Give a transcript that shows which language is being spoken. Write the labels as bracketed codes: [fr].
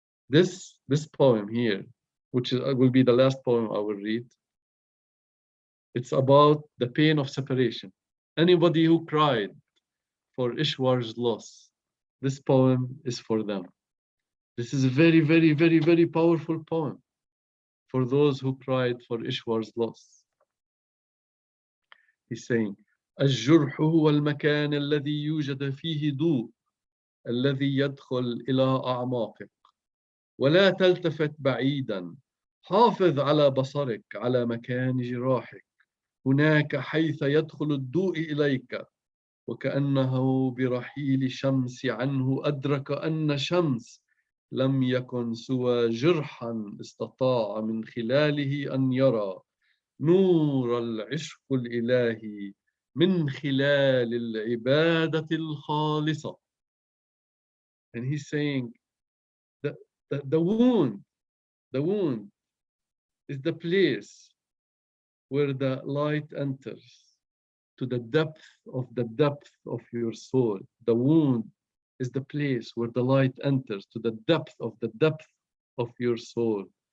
[en] This poem here, which will be the last poem I will read, it's about the pain of separation. Anybody who cried for Ishwar's loss, this poem is for them. This is a very, very, very, very powerful poem for those who cried for Ishwar's loss. He's saying, [ar] الجرح هو المكان الذي يوجد فيه ضوء الذي يدخل إلى أعماقك ولا تلتفت بعيدا حافظ على بصرك على مكان جراحك هناك حيث يدخل الضوء إليك وكأنه برحيل شمس عنه أدرك أن شمس لم يكن سوى جرحا استطاع من خلاله أن يرى نور العشق الإلهي من خلال العبادة الخالصة. [en] And he's saying that the wound is the place where the light enters to the depth of your soul. The wound is the place where the light enters to the depth of your soul.